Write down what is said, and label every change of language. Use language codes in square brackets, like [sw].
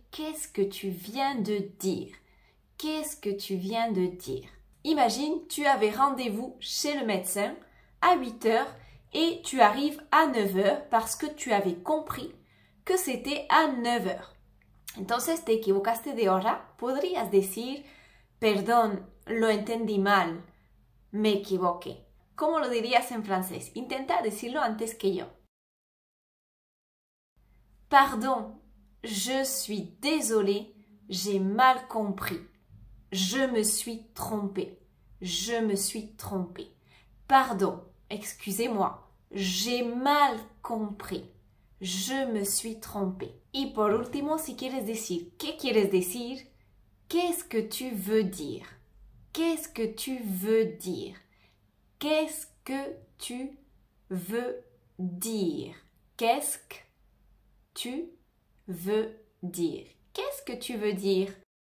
[fr] Qu'est-ce que tu viens de dire? Qu'est-ce que tu viens de dire? Imagine, tu avais rendez-vous chez le médecin à 8 heures et tu arrives à 9 heures parce que tu avais compris que c'était à 9 heures. [es] Entonces te equivocaste de hora. Podrías decir, perdón, lo entendí mal, me equivoqué. ¿Cómo lo dirías en francés? Intenta decirlo antes que yo. [fr] Pardon, je suis désolée, J'ai mal compris. Je me suis trompé. Je me suis trompé. Pardon, excusez-moi. J'ai mal compris. Je me suis trompé. [es] Y por último, si quieres decir ¿qué quieres decir? [fr] Qu'est-ce que tu veux dire? Qu'est-ce que tu veux dire? Qu'est-ce que tu veux dire? Qu'est-ce que tu veux dire? Qu'est-ce que tu veux dire?